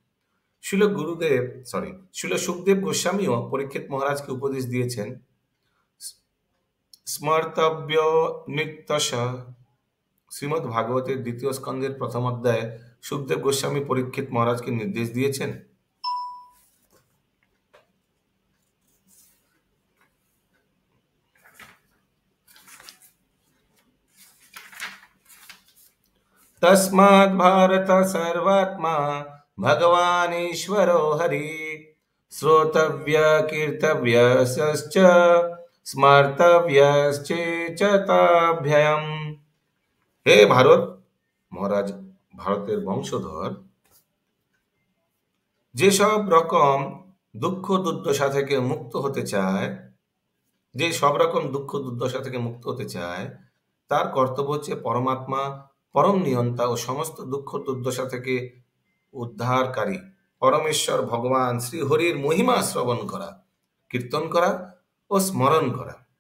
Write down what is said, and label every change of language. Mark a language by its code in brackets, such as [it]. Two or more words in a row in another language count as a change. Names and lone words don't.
[bn] শিল সুখদেব গোস্বামীও পরীক্ষিত মহারাজকে উপদেশ দিয়েছেন [sa] স্মর্তব্য নিত্যশ। [bn] শ্রীমদ্ ভাগবতের 2য় স্কন্ধের 1ম অধ্যায়ে সুখদেব গোস্বামী পরীক্ষিত মহারাজকে নির্দেশ দিয়েছেন [sa] तस्मात् भारत सर्वात्मा भगवान ईश्वरो हरि, श्रोतव्य कीर्तव्यश्च स्मर्तव्यश्चेतव्ययम्। [bn] হে ভারত, মহারাজ ভারতের বংশধর, যেসব রকম দুঃখ দুর্দশা থেকে মুক্ত হতে চায়, তার কর্তব্য হচ্ছে পরমাত্মা, পরম নিয়ন্তা ও সমস্ত দুঃখ দুর্দশা থেকে উদ্ধারকারী পরমেশ্বর ভগবান শ্রী হরির মহিমা শ্রবণ করা, কীর্তন করা ও স্মরণ করা।